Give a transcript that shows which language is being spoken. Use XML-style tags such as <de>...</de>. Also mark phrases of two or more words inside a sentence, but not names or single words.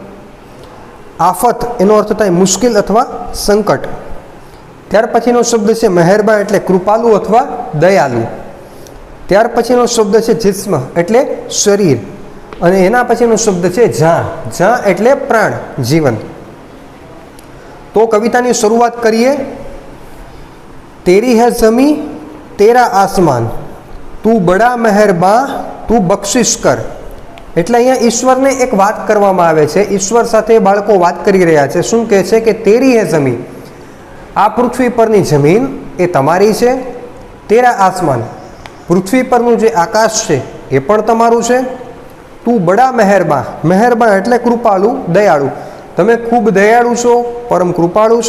<gu>આફત, એનો અર્થ થાય મુશ્કેલ અથવા સંકટ। ત્યાર પછીનો શબ્દ છે મહેરબાન એટલે કૃપાલુ અથવા દયાલુ। ત્યાર પછીનો શબ્દ છે જિસ્મ એટલે શરીર, અને એના પછીનો શબ્દ છે જા, જા એટલે પ્રાણ, જીવન।</gu> <hi>तो कविता की शुरुआत करिए। तेरी है जमी तेरा आसमान, तू बड़ा मेहरबान तू बख्शिश कर।</hi> <gu>એટલે અહીંયા ઈશ્વરને એક વાત કરવામાં આવે છે। ઈશ્વર સાથે બાળકો વાત કરી રહ્યા છે। શું કહે છે કે</gu> <hi>तेरी है ज़मीं,</hi> <gu>આ પૃથ્વી પરની જમીન એ તમારી છે।</gu> <hi>तेरा आसमान,</hi> <gu>પૃથ્વી પરનું જે આકાશ છે એ પણ તમારું છે।</gu> <hi>तू बड़ा मेहरबान,</hi> <gu>મહેરબાન એટલે કૃપાળુ, દયાળુ, તમે ખૂબ દયાળુ છો, પરમ કૃપાળુ છો।</gu>